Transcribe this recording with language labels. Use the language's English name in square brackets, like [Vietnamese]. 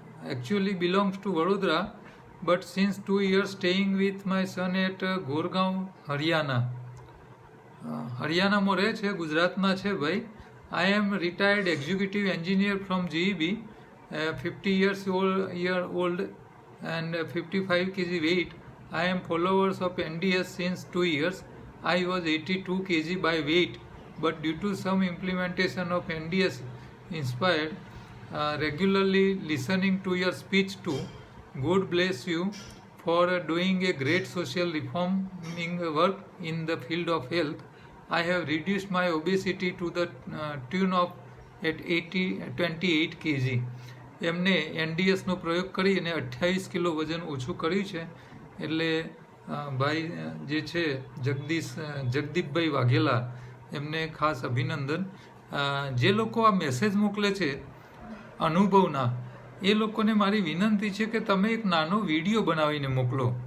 [English] Actually belongs to Vadodara, but since 2 years staying with my son at Gurgaon Haryana. [Gujarati] Haryana में रहे छे, गुजरात में छे भाई. [English] I am retired executive engineer from GEB, 50 year old and 55 kg weight. I am followers of NDS since 2 years. I was 82 kg by weight, but due to some implementation of NDS inspired, regularly listening to your speech too. God bless you for doing a great social reforming work in the field of health. I have reduced my obesity to the tune of at 28 kg. [Gujarati] એમને NDSનો પ્રયોગ કરી અને 28 kilo વજન ઓછું કર્યું છે. એટલે ભાઈ જે છે જગદીપભાઈ વાઘેલા, એમને ખાસ અભિનંદન. જે લોકો આ મેસેજ મોકલે છે અનુભવના, એ લોકોને મારી વિનંતી છે કે તમે એક નાનો વિડીયો બનાવીને મોકલો.